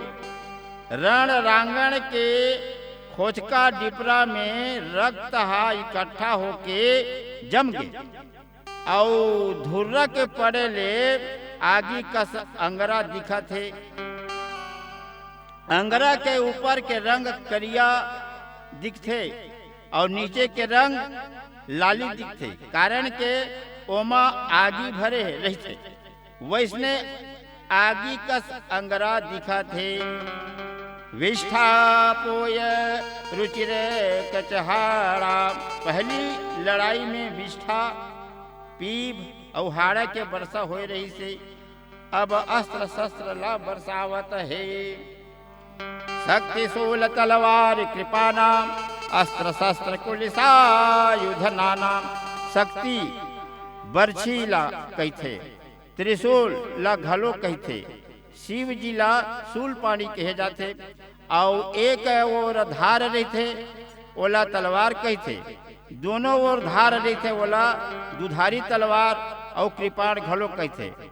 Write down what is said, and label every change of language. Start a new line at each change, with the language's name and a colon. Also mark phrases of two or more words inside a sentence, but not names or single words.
Chhattisgarhi: रण रांगण के खोचका डिपरा में रक्त इकट्ठा होके जम गए, और धुर्रा के पड़े ले आगी कस अंगरा दिखा थे। अंगरा के ऊपर के रंग करिया दिखते, और नीचे के रंग लाली दिखते, कारण के ओमा आगी भरे रहते। वैसने आगी कस अंगरा दिखा थे।
Awadhi: विष्ठा पोय रुचिर कचहाड़ा।
Chhattisgarhi: पहली लड़ाई में विष्ठा, पीप और हाड़ा के वर्षा हो रही से। अब अस्त्र शस्त्र ला बरसावत है।
Awadhi: शक्ति शूल तलवार कृपा नाम, अस्त्र शस्त्र कुलिसायुध नाना।
Chhattisgarhi: शक्ति बरछी ला कहथे, त्रिशूल ला घलो कहथे, शिव जी ला शूल पानी कहे जाते, और एक ओर धार रहते ओला तलवार कहथे, दोनों ओर धार रहते ओला दुधारी तलवार और कृपाण घलो कहथे।